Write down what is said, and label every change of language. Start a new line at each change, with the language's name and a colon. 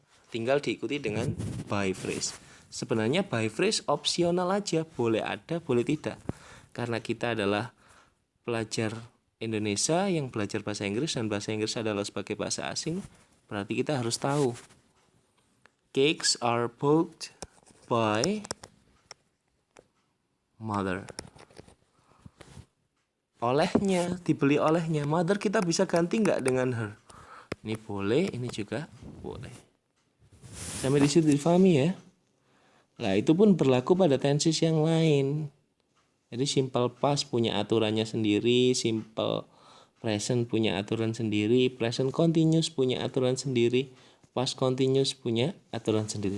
Indonesian: Tinggal diikuti dengan by phrase. Sebenarnya by phrase opsional aja, boleh ada, boleh tidak. Karena kita adalah pelajar Indonesia yang belajar bahasa Inggris dan bahasa Inggris adalah sebagai bahasa asing, berarti kita harus tahu.
English: Cakes are bought by mother.
Indonesian: Olehnya, dibeli olehnya. Mother kita bisa ganti nggak dengan her? Ini boleh, ini juga boleh. Sampai di situ difahami ya. Nah, itu pun berlaku pada tenses yang lain. Jadi simple past punya aturannya sendiri, simple present punya aturan sendiri, present continuous punya aturan sendiri, past continuous punya aturan sendiri.